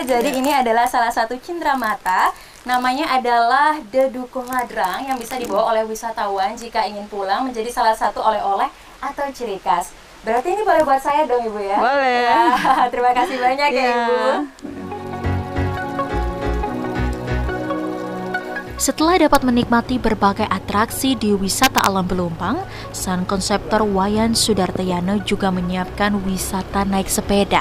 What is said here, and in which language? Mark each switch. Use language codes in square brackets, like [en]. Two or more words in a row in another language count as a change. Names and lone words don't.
[id] Jadi ini adalah salah satu cindramata. Namanya adalah Deduko Ladrang yang bisa dibawa oleh wisatawan jika ingin pulang menjadi salah satu oleh-oleh atau ciri khas. Berarti ini boleh buat saya dong Ibu ya? Boleh. Wah, terima kasih banyak ya Ibu. Setelah dapat menikmati berbagai atraksi di wisata alam Belumpang, sang konseptor Wayan Sudartayana juga menyiapkan wisata naik sepeda.